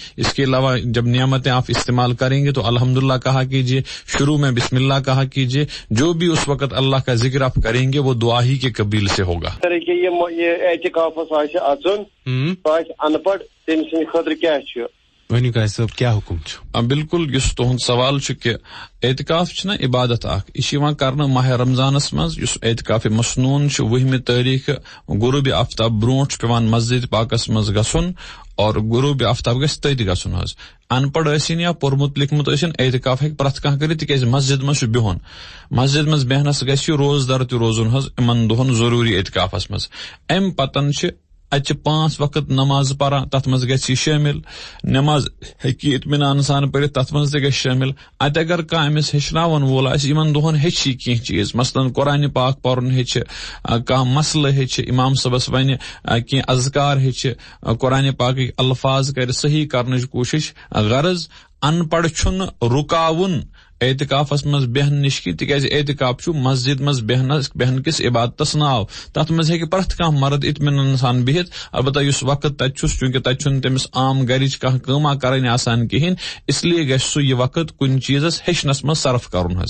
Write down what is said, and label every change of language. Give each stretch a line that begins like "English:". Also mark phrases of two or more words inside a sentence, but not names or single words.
Urdu: اس کے علاوہ جب نعمتیں آپ استعمال کریں گے تو الحمدللہ کہا کیجئے, شروع میں
Arabic: بسم اللہ
Urdu: کہا کیجئے, جو بھی اس وقت اللہ کا ذکر آپ کریں گے وہ دعا ہی کے قبیل سے ہوگا.
Kashmiri: یہ اعتکاف اچن ان پڑھ تم سند خاطر کیا ونی قاضی صاحب کیا حکم چھو؟ بالکل, یس تہند سوال چھ کہ اعتکاف چھنا عبادت اخ, یہ کرنا ماہ رمضانس مز. اس اعتکاف مسنون 20 تاریخ غروب آفتاب برونٹ پیوان مسجد پاکس مز گسن اور غروب آفتاب گژھِ تٔتۍ گژھُن حظ. ان پڑھ ٲسِن یا پوٚرمُت لیکھمُت ٲسِن, اعتکاف ہیٚکہِ پرٛٮ۪تھ کانٛہہ کٔرِتھ تِکیٛازِ مسجد منٛز چھُ بِہُن. مسجد منٛز بیہنس گژھِ روزدر تہِ روزُن حظ یِمن دۄہن ضروٗری اعتکافس منٛز. امہِ پتن چھِ اتہِ 5 وقت نماز پران, تتھ منٛز گژھِ یہِ شٲمِل. نماز ہیٚکہِ اطمینان سان پٔرِتھ, تتھ منٛز تہِ گژھِ شٲمِل. اتہِ اگر کانٛہہ أمِس ہیٚچھناون وول آسہِ, یِمن دۄہن ہیٚچھِ یہِ کینٛہہ چیٖز, مثلاً قرآنہِ پاک پرُن ہیٚچھِ, کانٛہہ مسلہٕ ہیٚچھِ, امام صٲبس ونہِ کینٛہہ اذکار ہیٚچھِ, قرآنہِ پاکٕکۍ الفاظ کرِ صحیح کرنٕچ کوٗشش. غرض ان پڑھ چھُنہٕ رُکاوُن اعتکافس مز بیہن نش کی, تکیاز اعتکاف چھُ مسجد مز بیہن کس عبادتس ناو. تتھ مز ہیٚکہِ پرٛٮ۪تھ کانٛہہ مرد اطمینان سان بِہِتھ, البتہ یُس وقت تتہِ چھُس چونکہ تتہِ چھُنہٕ تٔمِس عام گرِچ کانٛہہ کٲما کرٕنۍ آسان کِہیٖنۍ,
Urdu: اس لیے
Kashmiri: گژھِ سُہ یہِ وقت کُنہِ چیٖزس ہیٚچھنس منٛز صرف کرُن حظ.